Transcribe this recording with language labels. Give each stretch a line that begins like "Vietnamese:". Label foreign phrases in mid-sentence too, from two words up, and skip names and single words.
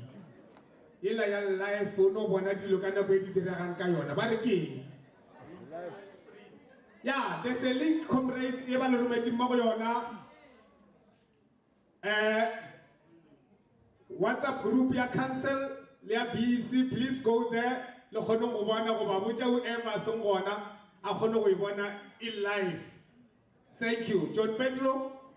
Northern Sotho: Ela ya live no bona dilo ka nako e di diragang ka yona ba re keng.
English: Yeah, there's a link,
Northern Sotho: comrades, e ba le rometšeng mo go yona.
English: WhatsApp group ya council
Northern Sotho: le ya
English: BEC, please go there.
Northern Sotho: Le kgone go bona go ba botša whoever seng gona a kgone go e bona
English: in live. Thank you. John Pedro.